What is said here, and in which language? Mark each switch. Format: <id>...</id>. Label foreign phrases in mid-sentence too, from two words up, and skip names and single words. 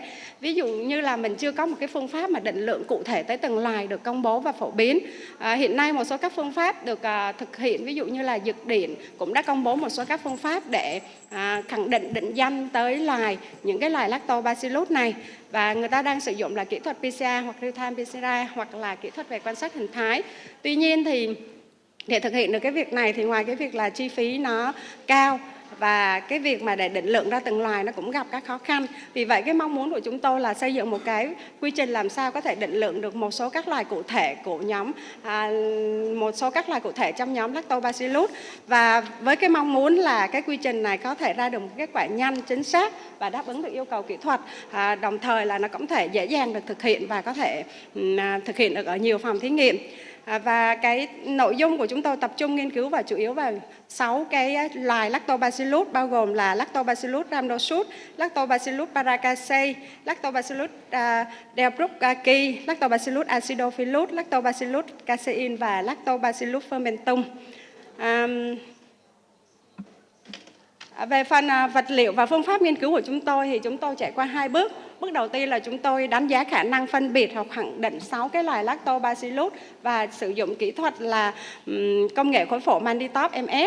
<vi>Ví dụ như là mình chưa có một cái phương pháp mà định lượng cụ thể tới từng loài được công bố và phổ biến. Hiện nay một số các phương pháp được thực hiện, ví dụ như là Dược Điển cũng đã công bố một số các phương pháp để khẳng định danh tới những cái loài Lactobacillus này, và người ta đang sử dụng là kỹ thuật PCR hoặc real-time PCR hoặc là kỹ thuật về quan sát hình thái. Tuy nhiên thì để thực hiện được cái việc này thì ngoài cái việc là chi phí nó cao và cái việc mà để định lượng ra từng loài nó cũng gặp các khó khăn. Vì vậy cái mong muốn của chúng tôi là xây dựng một cái quy trình làm sao có thể định lượng được một số các loài cụ thể của một số các loài cụ thể trong nhóm Lactobacillus, và với cái mong muốn là cái quy trình này có thể ra được một kết quả nhanh, chính xác và đáp ứng được yêu cầu kỹ thuật, đồng thời là nó cũng thể dễ dàng được thực hiện và có thể thực hiện được ở nhiều phòng thí nghiệm. Và cái nội dung của chúng tôi tập trung nghiên cứu và chủ yếu vào 6 cái loài Lactobacillus, bao gồm là Lactobacillus rhamnosus, Lactobacillus paracasei, Lactobacillus delbrueckii, Lactobacillus acidophilus, Lactobacillus casein và Lactobacillus fermentum. Về phần vật liệu và phương pháp nghiên cứu của chúng tôi thì chúng tôi trải qua 2 bước. Bước đầu tiên là chúng tôi đánh giá khả năng phân biệt hoặc khẳng định 6 cái loài Lactobacillus và sử dụng kỹ thuật là công nghệ khối phổ Manditop MS.</vi>